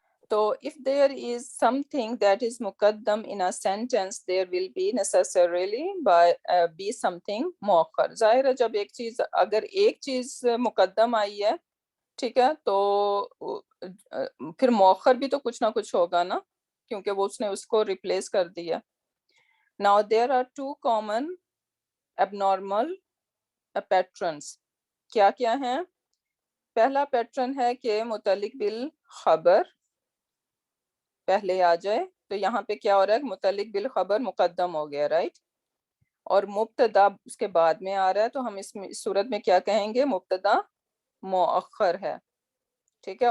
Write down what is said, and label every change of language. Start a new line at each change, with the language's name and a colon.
English: So if there is something that is muqaddam in a sentence, there will be necessarily be something muakhar.
Hindi: ज़ाहिर है जब एक चीज, अगर एक चीज मुकद्दम आई है, ठीक है, तो फिर मुअख्खर भी तो कुछ ना कुछ होगा ना, क्योंकि वो उसने उसको रिप्लेस कर दिया.
English: Now there are two common abnormal patterns.
Hindi: क्या क्या हैं? पहला पैटर्न है कि मुतल्लिक बिल खबर पहले आ जाए. तो यहाँ पे क्या हो रहा है? मुतल्लिक बिल खबर मुकद्दम हो गया, राइट. और मुब्तदा उसके बाद में आ रहा है, तो हम इस सूरत में क्या कहेंगे? मुब्तदा मुअख्खर है. ठीक है.